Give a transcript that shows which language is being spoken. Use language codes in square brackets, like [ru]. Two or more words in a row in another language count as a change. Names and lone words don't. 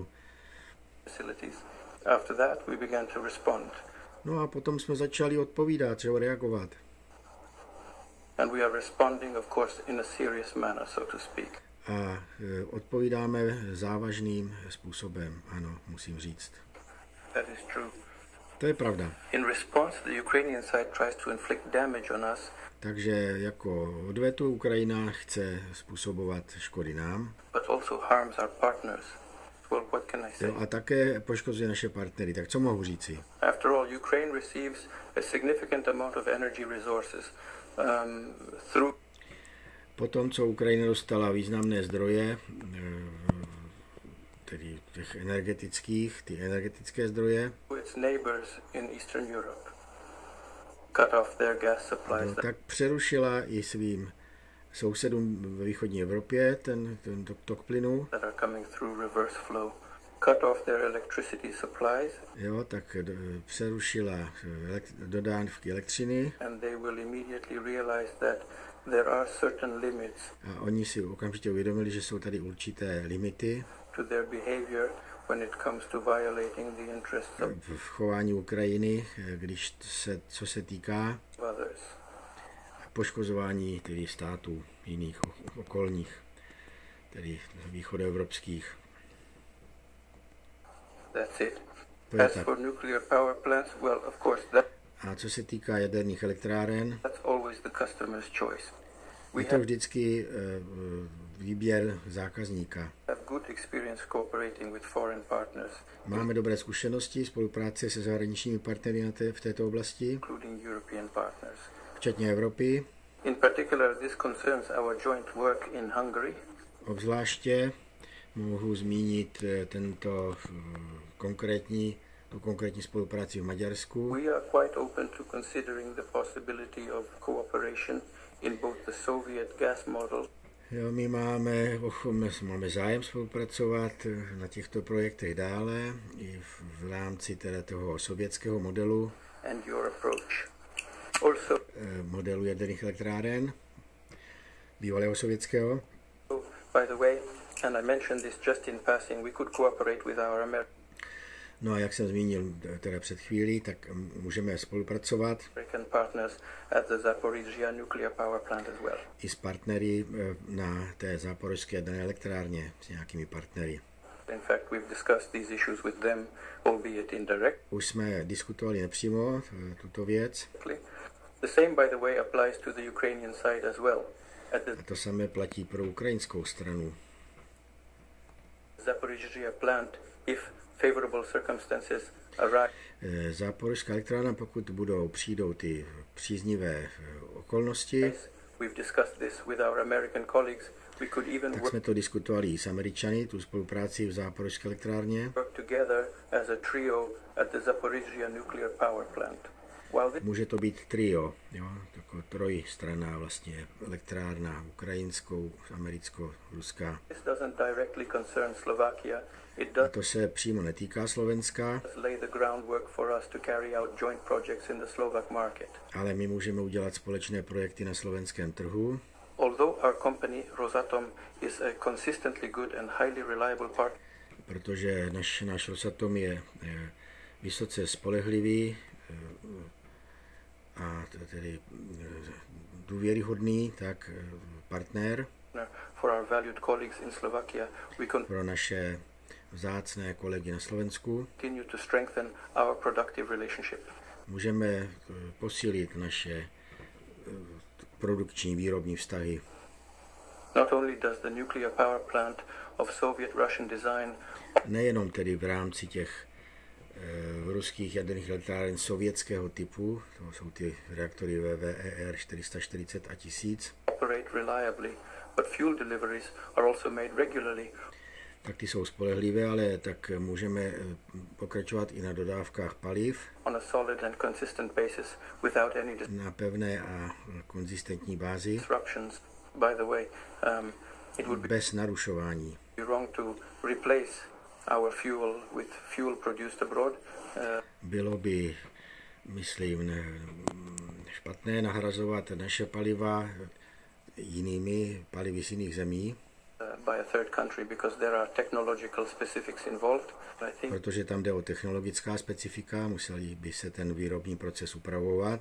[en] facilities. After that, we began to respond. [cs] No a potom jsme začali odpovídat, třeba reagovat. [en] And we are responding, of course, in a serious manner, so to speak. [cs] A odpovídáme závažným způsobem, ano, musím říct. [en] That is true. [cs] To je pravda. [en] In response, the Ukrainian side tries to inflict damage on us, [cs] Takže jako odvetu Ukrajina chce způsobovat škody nám. [en] but also harms our partners. Well, what can I say? [cs] A také poškozuje naše partnery. Tak co mohu říci? [en] After all, Ukraine receives a significant amount of energy resources through [cs] Potom, co Ukrajina dostala významné zdroje, tedy těch ty energetické zdroje, [en] its neighbors in Eastern Europe, cut off their gas supplies [cs] tak přerušila i svým sousedům ve východní Evropě ten tok plynu. [en] that are coming through reverse flow, cut off their electricity supplies, [cs] Tak přerušila dodávky elektřiny [en] and they will immediately realize that there are certain limits [cs] a oni si okamžitě uvědomili, že jsou tady určité limity [en] to their behavior when it comes to violating the interests of [cs] v chování Ukrajiny, co se týká [en] others. [cs] poškozování tedy států jiných okolních, tedy východoevropských. [en] That's it. [cs] To je [en] As [cs] tak. [en] for nuclear power plants, well, of course, [cs] A co se týká jaderných elektráren, [en] that's always the customer's choice. We [cs] je to vždycky výběr zákazníka. [en] have good experience cooperating with foreign partners, [cs] Máme dobré zkušenosti spolupráce se zahraničními partnery v této oblasti, [en] including European partners. [cs] včetně Evropy. [en] In particular, this concerns our joint work in Hungary, [cs] Obzvláště mohu zmínit tento konkrétní tu konkrétní spolupráci v Maďarsku. [en] We are quite open to considering the possibility of cooperation in both the Soviet gas model. [cs] Jo, my máme zájem spolupracovat na těchto projektech dále i v rámci teda toho sovětského modelu, [en] and your approach. Also, [cs] modelu jaderných elektráren, bývalého sovětského. [en] by the way, and I mentioned this just in passing, we could cooperate with our [cs] No a jak jsem zmínil teda před chvílí, tak můžeme spolupracovat [en] American partners at the Zaporizhzhia nuclear power plant as well. [cs] i s partnery na té záporožské jaderné elektrárně, s nějakými partnery. [en] In fact, we've discussed these issues with them, albeit indirect. [cs] Už jsme diskutovali nepřímo tuto věc. [en] The same, by the way, applies to the Ukrainian side as well. [cs] A to samé platí pro ukrajinskou stranu. [en] Zaporizhzhia plant, if favorable circumstances arise. [cs] Záporožská elektrárna, pokud přijdou ty příznivé okolnosti, [en] We've discussed this with our American colleagues. We could even [cs] tak jsme to diskutovali i s Američany, tu spolupráci v záporožské elektrárně. [en] work together as a trio at the Zaporizhzhia nuclear power plant. While this [cs] Může to být trio, jo, taková trojstranná vlastně elektrárna, ukrajinskou, americko-ruská. [en] doesn't directly concern Slovakia, it [cs] A [en] does [cs] to se přímo netýká Slovenska, [en] lay the groundwork for us to carry out joint projects in the Slovak market. [cs] ale my můžeme udělat společné projekty na slovenském trhu. [en] Although our company, Rosatom, is a consistently good and highly reliable partner, [cs] Protože náš Rosatom je vysoce spolehlivý a tedy důvěryhodný, tak partner [en] for our valued colleagues in Slovakia, we [cs] pro naše vzácné kolegy na Slovensku. [en] continue to strengthen our productive relationship. [cs] Můžeme posílit naše produkční výrobní vztahy. [en] Not only does the nuclear power plant of Soviet-Russian design [cs] Nejenom tedy v rámci těch ruských jaderných elektráren sovětského typu, to jsou ty reaktory VVER 440 a 1000, [en] operate reliably, but fuel deliveries are also made regularly. [cs] tak ty jsou spolehlivé, ale tak můžeme pokračovat i na dodávkách paliv [en] On a solid and consistent basis without any [cs] na pevné a konzistentní bázi, [en] disruptions. By the way, it would [cs] bez narušování. [en] be wrong to replace our fuel with fuel produced abroad. [cs] Bylo by, myslím, špatné nahrazovat naše paliva jinými palivy z jiných zemí, [en] By a third country because there are technological specifics involved. I think [cs] protože tam jde o technologická specifika, museli by se ten výrobní proces upravovat,